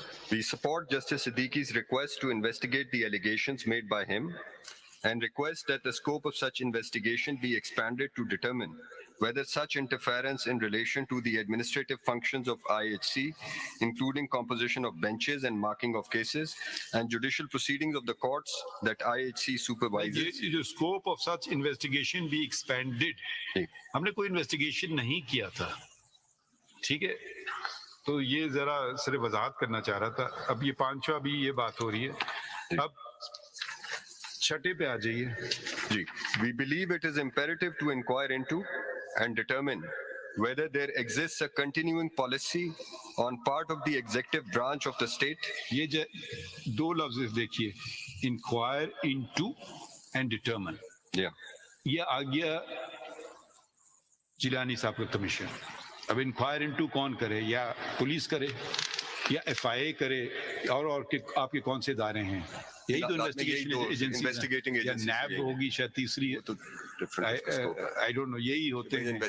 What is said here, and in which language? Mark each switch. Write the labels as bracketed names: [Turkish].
[English] We support Justice Siddiqui's request to investigate the allegations made by him and request that the scope of such investigation be expanded to determine whether such interference in relation to the administrative functions of IHC, including composition of benches and marking of cases, and judicial proceedings of the courts that IHC supervises. [Urdu] یہ جو [English] scope of such investigation be expanded, [Urdu] ہم نے کوئی investigation نہیں کیا تھا, ٹھیک ہے, تو یہ ذرا صرف وضاحت کرنا چاہ رہا تھا. اب یہ پانچواں بھی یہ بات ہو رہی ہے. اب چھٹے پہ آ جائیے. G. [English] We believe it is imperative to inquire into and determine whether there exists a continuing policy on part of the executive branch of the state. [Urdu] یہ دو لفظ دیکھیے, [English] Enquire into and determine. [Urdu] یہ آ گیا جیلانی صاحب کا کمیشن. اب enquire into کون کرے, یا پولیس کرے یا ایف آئی اے کرے, اور آپ کے کون سے ادارے ہیں, یہی تو انویسٹیگیشن ایجنسی, یا نیب ہوگی شاید تیسری, [English] I don't know, [Urdu] یہی ہوتے ہیں